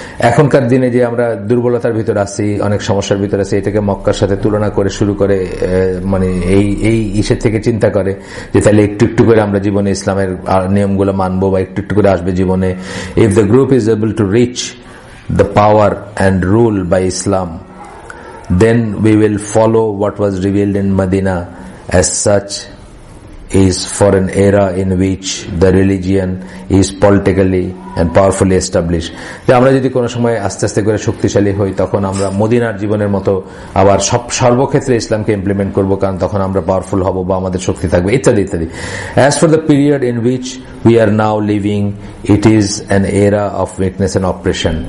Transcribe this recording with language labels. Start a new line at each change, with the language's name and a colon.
Bangla: এখনকার দিনে যে আমরা দুর্বলতার ভিতর আছি, অনেক সমস্যার ভিতর আছি, এটাকে মক্কার সাথে তুলনা করে শুরু করে, মানে এই ইসের থেকে চিন্তা করে যে তাহলে একটু একটু করে আমরা জীবনে ইসলামের নিয়মগুলো মানবো বা একটু একটু করে আসবে জীবনে।
English: If the group is able to reach the power and rule by Islam, then we will follow what was revealed in Medina. As such is for an era in which the religion is politically and powerfully established.
Bangla: যে আমরা যদি কোনো সময় আস্তে আস্তে করে শক্তিশালী হই, তখন আমরা মদিনার জীবনের মতো আবার সর্বক্ষেত্রে ইসলামকে ইমপ্লিমেন্ট করব, কারণ তখন আমরা পাওয়ারফুল হব বা আমাদের শক্তি থাকবে, ইত্যাদি ইত্যাদি।
English: As for the period in which we are now living, it is an era of weakness and oppression.